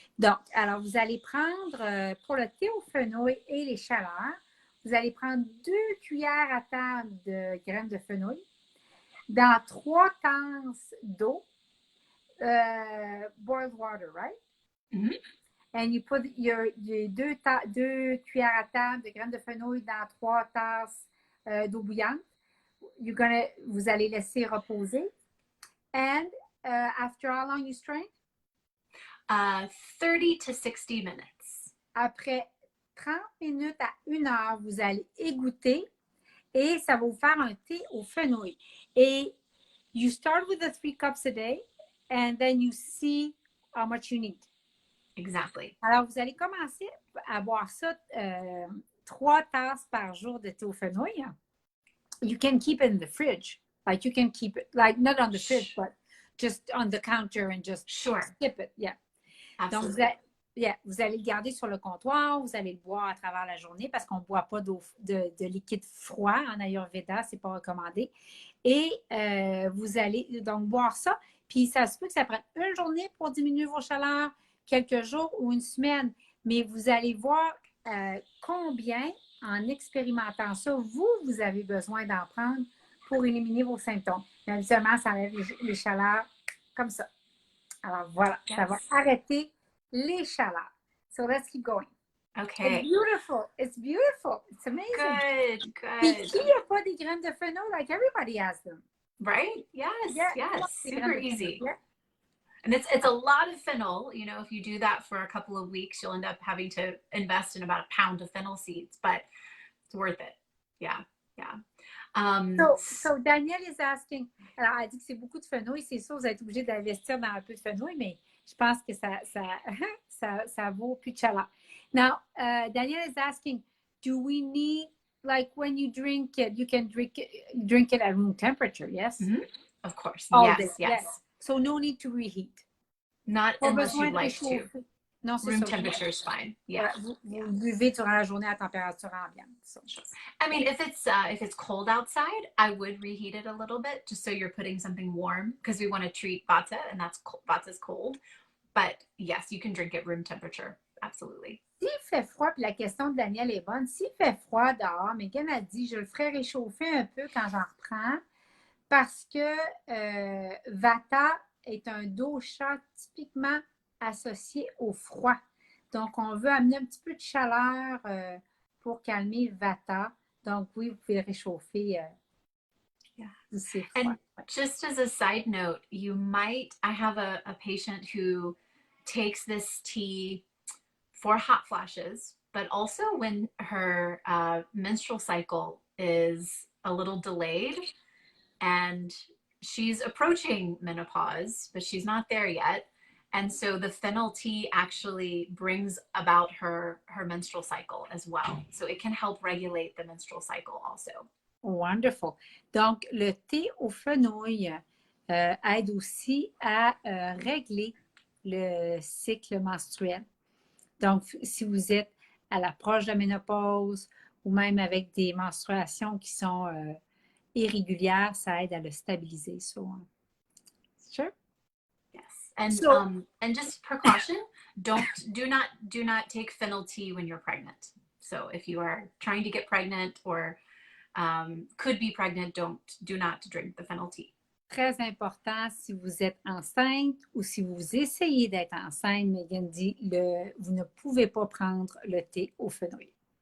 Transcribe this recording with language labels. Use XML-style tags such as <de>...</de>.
<fr>Donc, alors, vous allez prendre, pour le thé au fenouil et les chaleurs, vous allez prendre 2 cuillères à table de graines de fenouil dans 3 tasses d'eau,</fr> <en>boiled water, right? Mm-hmm. And you put your</en> <fr>2 cuillères à table de graines de fenouil dans 3 tasses d'eau bouillante. Vous allez laisser reposer.</fr> <en>And after how long you strain? 30 to 60 minutes.</en> <fr>Après 30 minutes à 1 heure, vous allez égoutter et ça va vous faire un thé au fenouil.</fr> <en>Et you start with the 3 cups a day and then you see how much you need. Exactly.</en> <fr>Alors, vous allez commencer à boire ça 3 tasses par jour de thé au fenouil.</fr> <en>You can keep it in the fridge. Like you can keep it, like not on the fridge, but just on the counter and just skip it. Yeah. Absolutely.</en> <fr>Donc, vous allez le garder sur le comptoir, vous allez le boire à travers la journée parce qu'on ne boit pas de liquide froid en Ayurveda, ce n'est pas recommandé. Et vous allez donc boire ça. Puis, ça se peut que ça prenne une journée pour diminuer vos chaleurs, quelques jours ou une semaine. Mais vous allez voir combien, en expérimentant ça, vous avez besoin d'en prendre pour éliminer vos symptômes. Mais habituellement, ça enlève les chaleurs comme ça. Alors voilà, ça va arrêter les chaleurs.</fr> <en>So let's keep going. Okay. It's beautiful. It's beautiful. It's amazing. Good, good.</en> <fr>Puis qui n'a pas des graines de fenouil?</fr> <en>Like everybody has them. Right? Yes, yes. Super easy. Yeah. And it's a lot of fennel. You know, if you do that for a couple of weeks, you'll end up having to invest in about a pound of fennel seeds, but it's worth it. Yeah, yeah. So Daniel is asking,</en> <fr>alors elle dit que c'est beaucoup de fenouil, c'est sûr, vous êtes obligé d'investir dans un peu de fenouil, mais je pense que ça vaut plus de chaleur.</fr> <en>Now, Daniel is asking, do we need, like when you drink it, you can drink it at room temperature, yes? Mm-hmm. Of course, yes. So no need to reheat. Not unless you'd like to.</en> <fr>Non,</fr> <en>room temperature is fine. Yeah.</en> <fr>Vous buvez durant la journée à température ambiante.</fr> <en>So. I mean, if it's cold outside, I would reheat it a little bit just so you're putting something warm because we want to treat vata and vata's cold. But yes, you can drink it room temperature. Absolutely.</en> <fr>S'il fait froid, puis la question de Daniel est bonne, s'il fait froid dehors, Meghan a dit, je le ferai réchauffer un peu quand j'en reprends parce que vata est un dosha typiquement associé au froid. Donc, on veut amener un petit peu de chaleur pour calmer vata. Donc, oui, vous pouvez le réchauffer. C'est froid.</fr> <en>And just as a side note, I have a patient who takes this tea for hot flashes, but also when her menstrual cycle is a little delayed and she's approaching menopause, but she's not there yet. And so the fennel tea actually brings about her menstrual cycle as well. So it can help regulate the menstrual cycle also. Wonderful.</en> <fr>Donc, le thé au fenouil aide aussi à régler le cycle menstruel. Donc, si vous êtes à l'approche de la ménopause ou même avec des menstruations qui sont irrégulières, ça aide à le stabiliser.</fr> <en>So, sure. And and just precaution, do not take fennel tea when you're pregnant. So if you are trying to get pregnant or could be pregnant, do not drink the fennel tea.</en> <fr>Très important si vous êtes enceinte ou si vous essayez d'être enceinte, Meghan dit vous ne pouvez pas prendre le thé au fenouil.</fr>